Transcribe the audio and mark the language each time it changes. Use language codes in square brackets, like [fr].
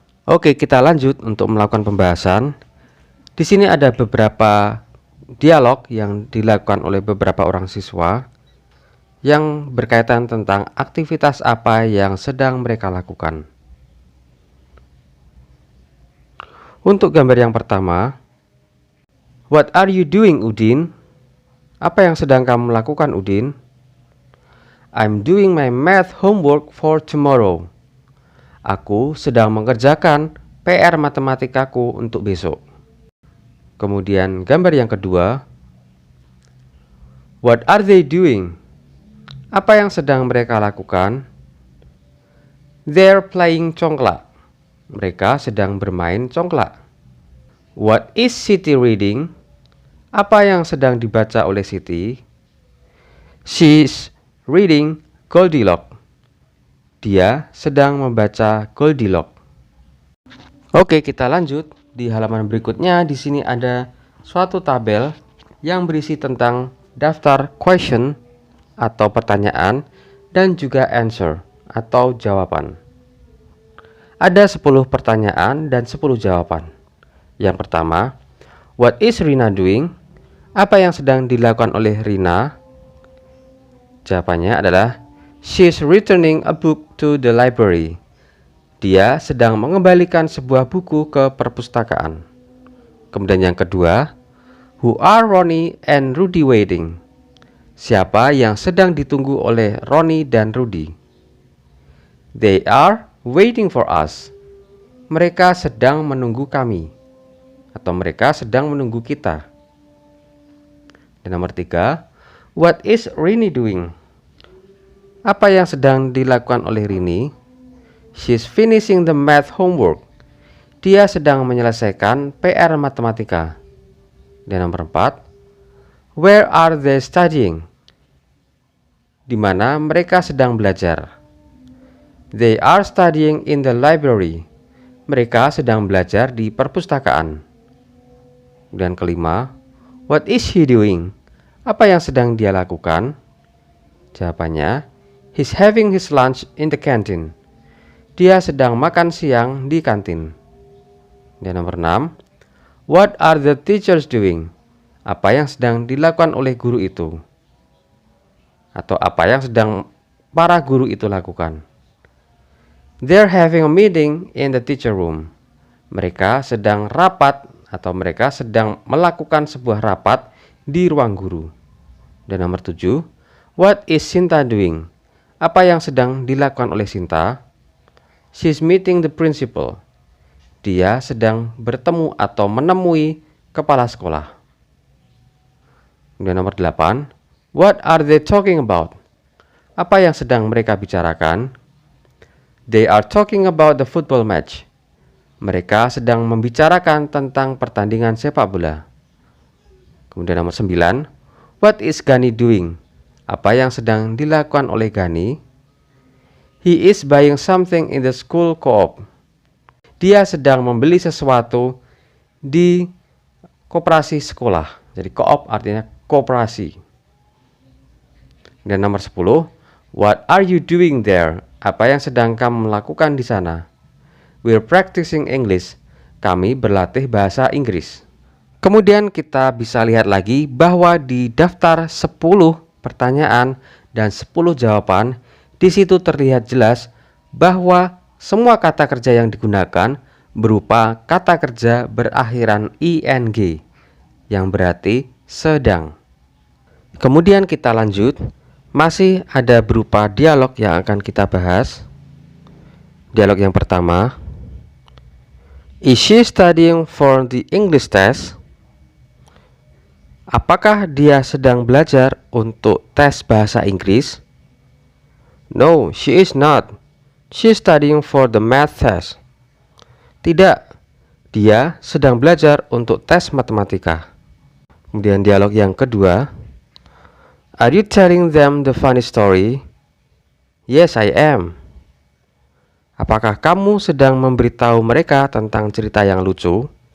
[id] Oke, kita lanjut untuk melakukan pembahasan. Di sini ada beberapa dialog yang dilakukan oleh beberapa orang siswa yang berkaitan tentang aktivitas apa yang sedang mereka lakukan. Untuk gambar yang pertama, [en] what are you doing, [id] Udin? Apa yang sedang kamu lakukan, Udin? [en] I'm doing my math homework for tomorrow. [id] Aku sedang mengerjakan PR matematikaku untuk besok. Kemudian gambar yang kedua, [en] what are they doing? [id] Apa yang sedang mereka lakukan? [en] They're playing congklak. [id] Mereka sedang bermain congklak. [en] What is Siti reading? [id] Apa yang sedang dibaca oleh Siti? [en] She's reading Goldilocks. [id] Dia sedang membaca Goldilocks. Oke, kita lanjut. Di halaman berikutnya di sini ada suatu tabel yang berisi tentang daftar question atau pertanyaan dan juga answer atau jawaban. Ada 10 pertanyaan dan 10 jawaban. Yang pertama, [en] what is Rina doing? [id] Apa yang sedang dilakukan oleh Rina? Jawabannya adalah [en] she's returning a book to the library. [id] Dia sedang mengembalikan sebuah buku ke perpustakaan. Kemudian yang kedua, [en] who are Ronnie and Rudy waiting? [id] Siapa yang sedang ditunggu oleh Ronnie dan Rudy? [en] They are waiting for us. [id] Mereka sedang menunggu kami, atau mereka sedang menunggu kita. Dan nomor 3, [en] what is Rini doing? [id] Apa yang sedang dilakukan oleh Rini? [en] She's finishing the math homework. [id] Dia sedang menyelesaikan PR matematika. Dan nomor 4, [en] where are they studying? [id] Di mana mereka sedang belajar? [en] They are studying in the library. [id] Mereka sedang belajar di perpustakaan. Dan kelima, [en] what is he doing? [id] Apa yang sedang dia lakukan? Jawabannya, [en] he's having his lunch in the canteen. [id] Dia sedang makan siang di kantin. Dan nomor 6, [en] what are the teachers doing? [id] Apa yang sedang dilakukan oleh guru itu? Atau apa yang sedang para guru itu lakukan? [en] They're having a meeting in the teacher room. [id] Mereka sedang rapat atau mereka sedang melakukan sebuah rapat di ruang guru. Dan nomor 7, [en] what is Sinta doing? [id] Apa yang sedang dilakukan oleh Sinta? [en] She's meeting the principal. [id] Dia sedang bertemu atau menemui kepala sekolah. Dan nomor 8, [en] what are they talking about? [id] Apa yang sedang mereka bicarakan? [en] They are talking about the football match. [id] Mereka sedang membicarakan tentang pertandingan sepak bola. Kemudian nomor 9, [en] what is Gani doing? [id] Apa yang sedang dilakukan oleh Gani? [en] He is buying something in the school co-op. [id] Dia sedang membeli sesuatu di koperasi sekolah. Jadi co-op artinya koperasi. Dan nomor 10, [en] what are you doing there? [id] Apa yang sedang kamu lakukan di sana? [en] We're practicing English. [id] Kami berlatih bahasa Inggris. Kemudian kita bisa lihat lagi bahwa di daftar 10 pertanyaan dan 10 jawaban, di situ terlihat jelas bahwa semua kata kerja yang digunakan berupa kata kerja berakhiran ing, yang berarti sedang. Kemudian kita lanjut, masih ada berupa dialog yang akan kita bahas. Dialog yang pertama, [en] is she studying for the English test? [id] Apakah dia sedang belajar untuk tes bahasa Inggris? [en] No, she is not. She is studying for the math test. [id] Tidak, dia sedang belajar untuk tes matematika. Kemudian dialog yang kedua. [en] Are you telling them the funny story? Yes, I am. [id] Apakah kamu sedang memberitahu mereka tentang cerita yang lucu?